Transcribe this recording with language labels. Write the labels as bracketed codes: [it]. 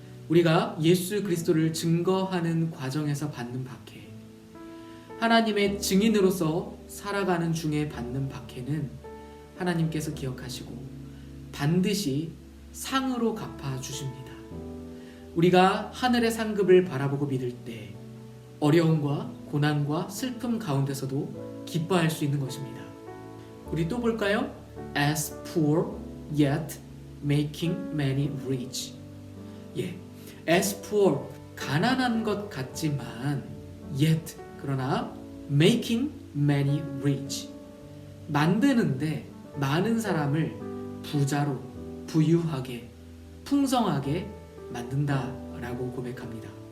[ko] 우리가 예수 그리스도를 증거하는 과정에서 받는 박해, 하나님의 증인으로서 살아가는 중에 받는 박해는 하나님께서 기억하시고 반드시 상으로 갚아주십니다. 우리가 하늘의 상급을 바라보고 믿을 때 어려움과 고난과 슬픔 가운데서도 기뻐할 수 있는 것입니다. 우리 또 볼까요? [en] As poor yet making many rich. [ko] 예, [en] as poor [ko] 가난한 것 같지만 [en] yet [ko] 그러나 [en] making many rich [ko] 만드는데 많은 사람을 부자로 부유하게 풍성하게 만든다라고 고백합니다.